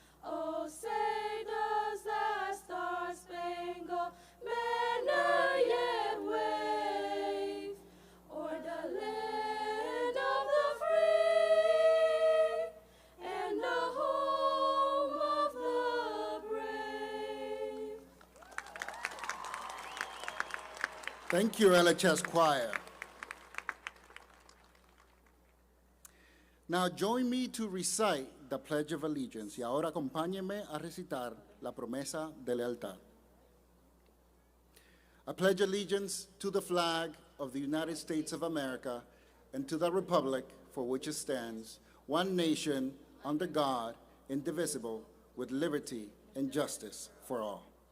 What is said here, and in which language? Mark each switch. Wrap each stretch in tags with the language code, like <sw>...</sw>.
<en>Oh, say does that star-spangled banner yet wave o'er the land of the free and the home of the brave? Thank you, LHS choir. Now join me to recite the Pledge of Allegiance.</en> <es>Y ahora acompáñenme a recitar la promesa de lealtad.</es> <en>I pledge allegiance to the flag of the United States of America and to the republic for which it stands, one nation, under God, indivisible, with liberty and justice for all.</en>